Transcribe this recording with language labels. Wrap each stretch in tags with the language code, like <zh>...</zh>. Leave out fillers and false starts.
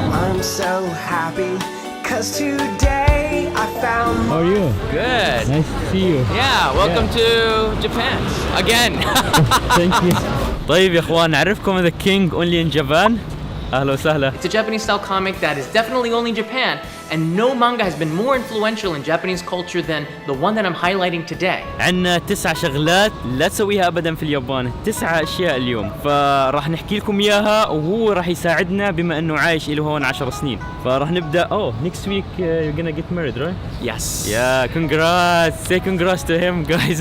<en>I'm so happy cause today I found. How are you? Good. Nice to see you. Yeah, welcome to Japan again. Thank you.</en> <ar>طيب يا اخوان، نعرفكم ذا كينج اونلي ان جابان. اهلا وسهلا.</ar> <en>It's a Japanese style comic that is definitely only in Japan, and no manga has been more influential in Japanese culture than the one that I'm highlighting today.</en> <ar>عندنا 9 شغلات لا تسويها ابدا في اليابان، 9 اشياء اليوم، فراح نحكي لكم اياها وهو راح يساعدنا بما انه عايش له هون 10 سنين. فراح نبدا.</ar> <en>next week you're gonna get married, right? Yes. Yeah, congrats. Say congrats to him, guys.</en>